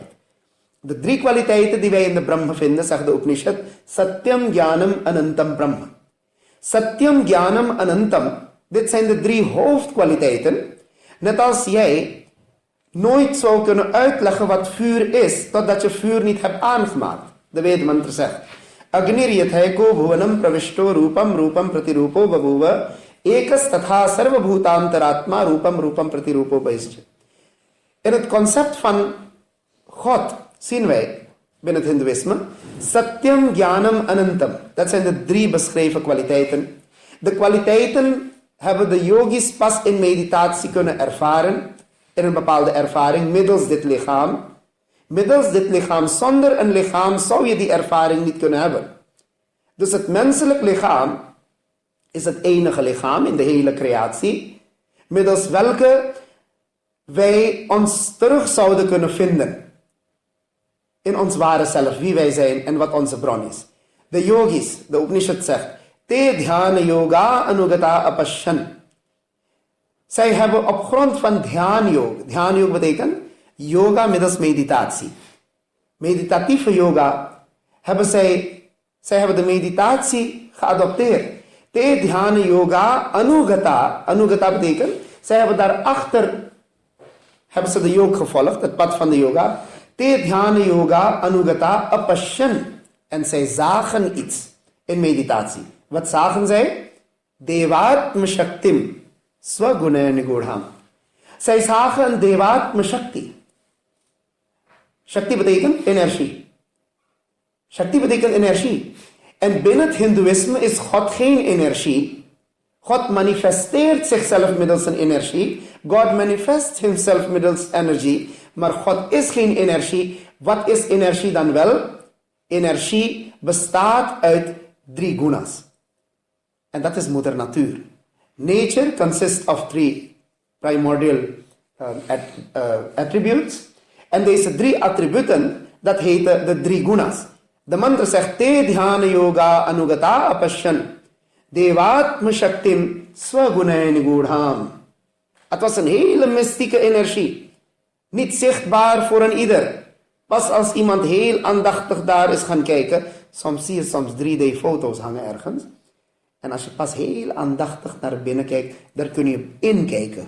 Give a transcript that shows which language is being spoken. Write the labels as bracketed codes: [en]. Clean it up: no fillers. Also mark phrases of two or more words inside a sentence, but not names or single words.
[nl] De 3 kwaliteiten die wij in de Brahma vinden, zegt de Upanishad, [sa] सत्यं ज्ञानं अनन्तं ब्रह्म. सत्यं ज्ञानं अनन्तम्, [nl] dit zijn de 3 hoofdkwaliteiten. Net als jij nooit zou kunnen uitleggen wat vuur is, totdat je vuur niet hebt aangemaakt. De Vedmantra zegt, अग्निर्यथैको भुवनं प्रविष्टो रूपम रूपम प्रतिरूपो बभूव एकस्तथा सर्वभूतांतरात्मा रूपम [sa] रूपम् [nl] प्रतिरूपो bhinnest. In het concept van God zien wij binnen het Hindoeïsme [sa] सत्यं ज्ञानं अनन्तम्. [nl] Dat zijn de 3 beschreven kwaliteiten. De kwaliteiten hebben de yogis pas in meditatie kunnen ervaren, in een bepaalde ervaring, middels dit lichaam. Middels dit lichaam, zonder een lichaam zou je die ervaring niet kunnen hebben. Dus het menselijk lichaam is het enige lichaam in de hele creatie, middels welke wij ons terug zouden kunnen vinden in ons ware zelf, wie wij zijn en wat onze bron is. De yogis, de Upanishad zegt, [sa] ते ध्यान योग अनुगता अपश्यन्. [nl] Zij hebben op grond van [sa] ध्यान योग [nl] betekent yoga middels meditatie. Meditatieve yoga hebben zij hebben de meditatie geadopteerd. [sa] ते ध्यान योग अनुगता [nl] betekent, zij hebben daarachter, hebben ze de yoga gevolgd, het pad van de yoga. [sa] ते ध्यान योग अनुगता अपश्यन्. [nl] En zij zagen iets in meditatie. Wat zagen zij? [sa] देवात्म शक्तिं स्वगुण निगूढाम्. [nl] Zij zagen een [sa] देवात्म शक्ति. [nl] Shakti betekent energie. Shakti betekent energie. En binnen het Hindoeïsme is God geen energie. God manifesteert zichzelf middels een energie. God [en] manifests himself [nl] middels energie. Maar God is geen energie. Wat is energie dan wel? Energie bestaat uit 3 gunas. En dat is moeder natuur. [en] Nature consists of 3 primordial attributes. [nl] En deze 3 attributen, dat heten de 3 gunas. De mantra zegt, [sa] ते ध्यान योग अनुगता अपश्यन्. देवात्म शक्तिं स्वगुणैः निगूढाम्. [nl] Het was een hele mystieke energie. Niet zichtbaar voor een ieder. Pas als iemand heel aandachtig daar is gaan kijken. Soms zie je 3D-foto's hangen ergens. En als je pas heel aandachtig naar binnen kijkt, daar kun je inkijken.